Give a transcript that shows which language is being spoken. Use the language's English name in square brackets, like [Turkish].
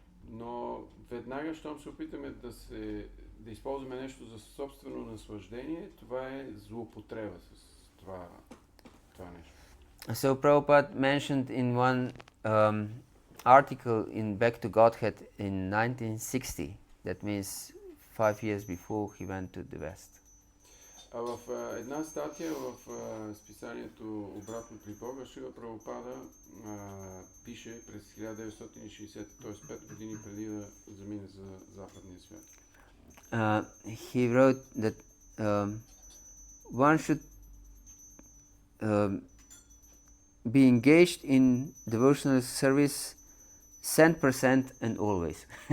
[Bulgarian] Но веднага, щом се опитаме да използваме нещо за собствено наслаждение, това е злоупотреба с това нещо. [English] So Prabhupada mentioned in one article in Back to Godhead in 1960. That means 5 years before he went to the West. [Bulgarian] А в една статия в списанието Обратно при Бога, Шрила Прабхупада пише през 1960, т.е. 5 години преди да замине за западния свят. [English] He wrote that one should be engaged in devotional service 100% and always.